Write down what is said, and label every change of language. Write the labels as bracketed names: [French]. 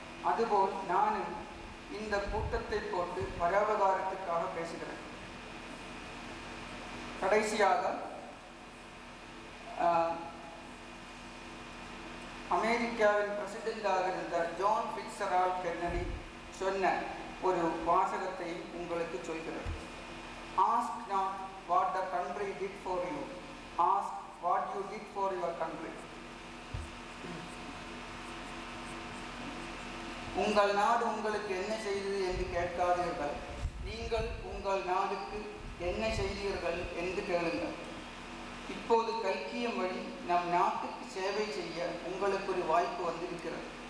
[Tamil] அதுபோல் நானும் இந்த கூட்டத்தை போட்டு பரோபகாரத்துக்காக பேசுகிறேன். கடைசியாக அமெரிக்காவின் பிரசிடெண்டாக இருந்த ஜான் ஃபிட்ஸெரால்ட் கென்னடி சொன்ன ஒரு வாசகத்தை உங்களுக்கு சொல்கிறேன். [English] Ask not what the country did for you, ask what you did for your country. [Tamil] உங்கள் நாடு உங்களுக்கு என்ன செய்தது என்று கேட்காதீர்கள், நீங்கள் உங்கள் நாடுக்கு என்ன செய்தீர்கள் என்று கேளுங்கள். இப்போது கல்கியம் வழி நம் நாட்டுக்கு சேவை செய்ய உங்களுக்கு ஒரு வாய்ப்பு வந்திருக்கிறது.